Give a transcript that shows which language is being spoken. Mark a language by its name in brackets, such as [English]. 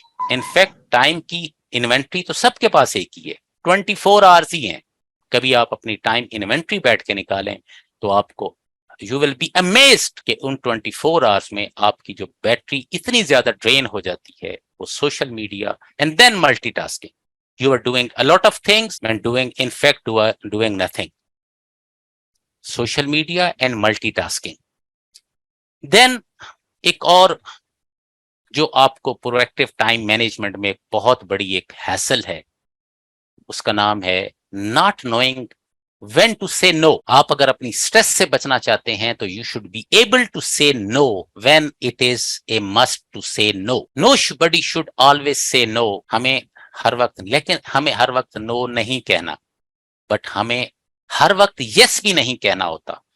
[Urdu] In fact time کی inventory تو سب کے پاس ایک ہی ہے, 24 آورز ہی ہیں. کبھی آپ اپنی ٹائم انوینٹری بیٹھ کے نکالیں تو آپ کو [English] you will be amazed [Urdu] کہ ان 24 آورز میں آپ کی جو بیٹری اتنی زیادہ ڈرین ہو جاتی ہے وہ social media [English] And then multitasking. You are doing a lot of things and in fact, doing nothing. Social media and multitasking. [Urdu] Then ایک اور جو آپ کو پرویکٹیو ٹائم مینجمنٹ میں بہت بڑی ایک ہیسل ہے, اس کا نام ہے [English] not knowing when to say no. [Urdu] آپ اگر اپنی سٹریس سے بچنا چاہتے ہیں تو [English] you should be able to say no when it is a must to say no. Nobody should always say no. [Urdu] ہمیں ہر وقت, لیکن ہمیں ہر وقت نو نہیں کہنا, بٹ ہمیں ہر وقت یس بھی نہیں کہنا ہوتا.